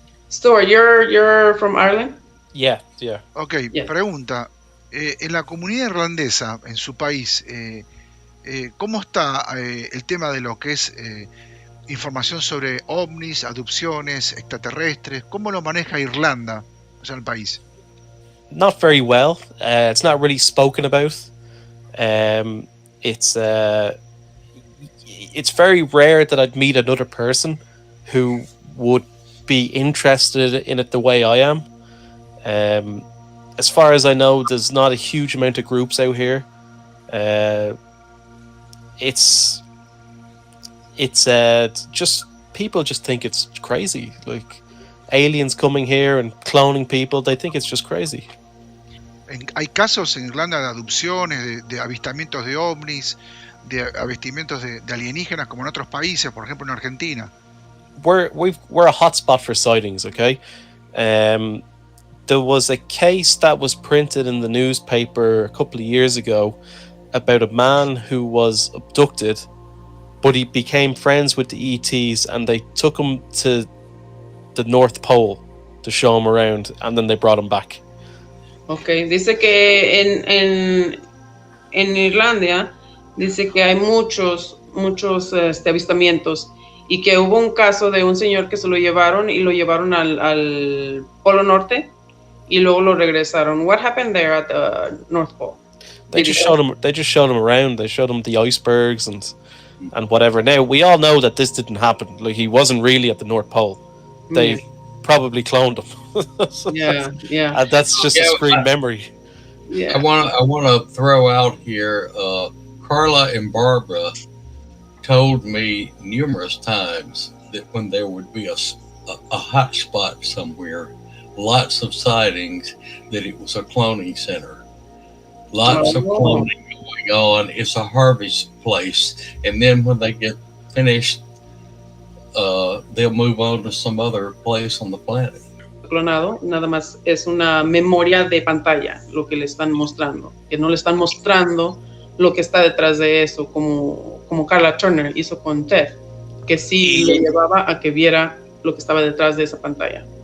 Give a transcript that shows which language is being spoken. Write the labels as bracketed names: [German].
[English] Stuart, you're from Ireland? Yeah. Ok, Yeah. [Spanish] Pregunta. En la comunidad irlandesa, en su país, ¿cómo está el tema de lo que es información sobre ovnis, adopciones, extraterrestres? ¿Cómo lo maneja Irlanda, o sea, el país? [English] Not very well. It's not really spoken about. It's very rare that I'd meet another person who would be interested in it the way I am. As far as I know, there's not a huge amount of groups out here. It's just people just think it's crazy, like aliens coming here and cloning people. They think it's just crazy. ¿Hay casos en Irlanda de adopciones, de avistamientos de ovnis, de avistamientos de alienígenas como en otros países, por ejemplo en Argentina? We're a hotspot for sightings. Okay, there was a case that was printed in the newspaper a couple of years ago about a man who was abducted, but he became friends with the ETs and they took him to the North Pole to show him around, and then they brought him back. [Spanish] Ok, dice que en Irlanda dice que hay muchos avistamientos y que hubo un caso de un señor que se lo llevaron al Polo Norte y luego lo regresaron. [English] What happened there at the North Pole? They just showed him around. They showed him the icebergs and whatever. Now we all know that this didn't happen. Like, he wasn't really at the North Pole. They probably cloned him. Yeah. And that's just a screen memory. Yeah. I want to throw out here. Carla and Barbara told me numerous times that when there would be a hot spot somewhere, lots of sightings, that it was a cloning center. Lots of cloning going on. It's a harvest place. And then when they get finished, they'll move on to some other place on the planet. [Spanish] Clonado, nada más es una memoria de pantalla lo que le están mostrando, que no le están mostrando lo que está detrás de eso, como Carla Turner hizo con Ted, que sí le llevaba a que viera lo que estaba detrás de esa pantalla.